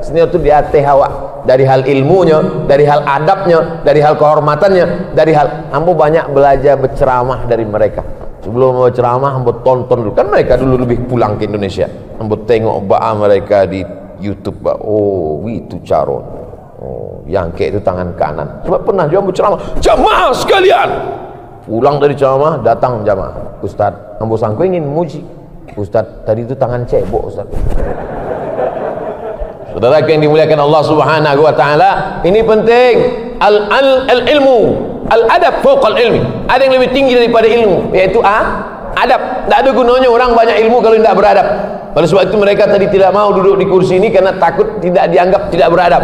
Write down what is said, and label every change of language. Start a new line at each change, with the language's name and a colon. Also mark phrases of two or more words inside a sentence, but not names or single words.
Indonesian: Senior itu di atas awak, dari hal ilmunya, dari hal adabnya, dari hal kehormatannya, dari hal ambo banyak belajar berceramah dari mereka. Sebelum mau ceramah, ambo tonton dulu. Kan mereka dulu lebih pulang ke Indonesia.
Minangkabau: Ambo tengok ba'a mereka di YouTube.
Indonesian: Oh, itu caron. Oh, yang kayak itu tangan kanan. Sebab pernah juga ambo ceramah, jamaah sekalian. Pulang dari ceramah, datang jamaah.
Minangkabau: Ustaz, ambo sangko ingin muji.
Indonesian: Ustaz, tadi itu tangan cebok Ustaz. Saudara yang dimuliakan Allah
Arabic: Subhanahu wa taala,
Indonesian: ini penting.
Arabic: Al-ilmu, al-adab fawqal ilmi.
Indonesian: Ada yang lebih tinggi daripada ilmu, yaitu adab. Tidak ada gunanya orang banyak ilmu kalau tidak beradab. Oleh sebab itu mereka tadi tidak mau duduk di kursi ini karena takut tidak dianggap tidak beradab.